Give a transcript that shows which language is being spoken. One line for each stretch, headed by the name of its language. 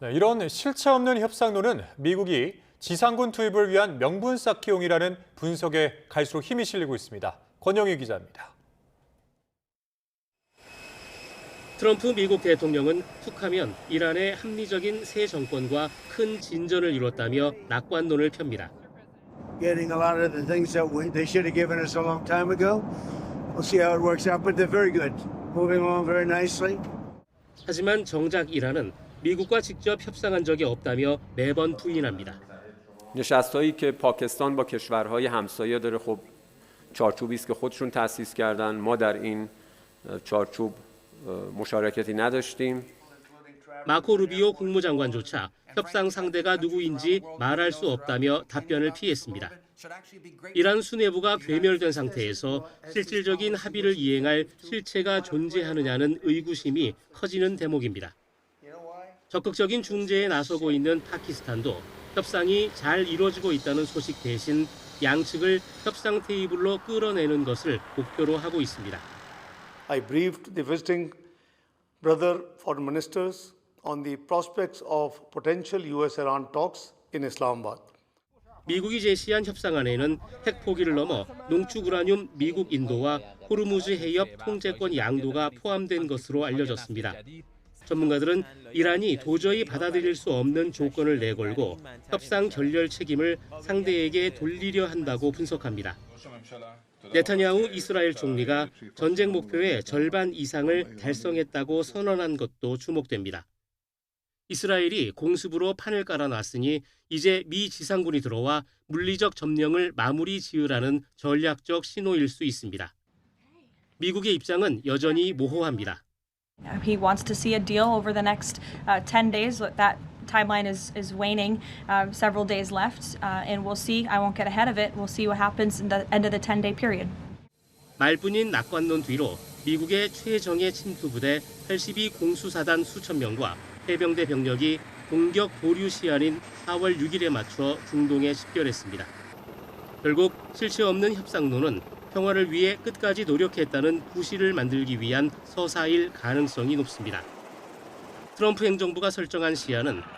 Korean: 네, 이런 실체 없는 협상론은 미국이 지상군 투입을 위한 명분 쌓기용이라는 분석에 갈수록 힘이 실리고 있습니다. 권영희 기자입니다. 트럼프 미국 대통령은 툭하면 이란의 합리적인 새 정권과 큰 진전을 이뤘다며 낙관론을 펴니다.
English: Getting a lot of the things that they should have given us a long time ago. We'll see how it works out, but they're very good. Moving along very nicely.
Korean: 하지만 정작 이란은 미국과 직접 협상한 적이 없다며 매번 부인합니다.
Persian: نشستایی که پاکستان با کشورهای همسایه داره خب چارچوبی است که خودشون تأسیس کردن ما در این چارچوب مشارکتی نداشتیم.
Korean: 마코 루비오 국무장관조차 협상 상대가 누구인지 말할 수 없다며 답변을 피했습니다. 이란 수뇌부가 괴멸된 상태에서 실질적인 합의를 이행할 실체가 존재하느냐는 의구심이 커지는 대목입니다. 적극적인 중재에 나서고 있는 파키스탄도 협상이 잘 이루어지고 있다는 소식 대신 양측을 협상 테이블로 끌어내는 것을 목표로 하고 있습니다.
English: I briefed the visiting brother foreign ministers on the prospects of potential US-Iran talks in Islamabad.
Korean: 미국이 제시한 협상안에는 핵 포기를 넘어 농축 우라늄 미국 인도와 호르무즈 해협 통제권 양도가 포함된 것으로 알려졌습니다. 전문가들은 이란이 도저히 받아들일 수 없는 조건을 내걸고 협상 결렬 책임을 상대에게 돌리려 한다고 분석합니다. 네타냐후 이스라엘 총리가 전쟁 목표의 절반 이상을 달성했다고 선언한 것도 주목됩니다. 이스라엘이 공습으로 판을 깔아놨으니 이제 미 지상군이 들어와 물리적 점령을 마무리 지으라는 전략적 신호일 수 있습니다. 미국의 입장은 여전히 모호합니다.
English: He wants to see a deal over the next 10 days. That timeline is waning, several days left, and we'll see. I won't get ahead of it. We'll see what happens in the end of the 10-day period.
Korean: 말뿐인 낙관론 뒤로 미국의 최정예 침투부대 82 공수사단 수천 명과 해병대 병력이 공격 보류 시한인 4월 6일에 맞춰 중동에 집결했습니다. 결국 실체 없는 협상론은 평화를 위해 끝까지 노력했다는 구실을 만들기 위한 서사일 가능성이 높습니다. 트럼프 행정부가 설정한 시한은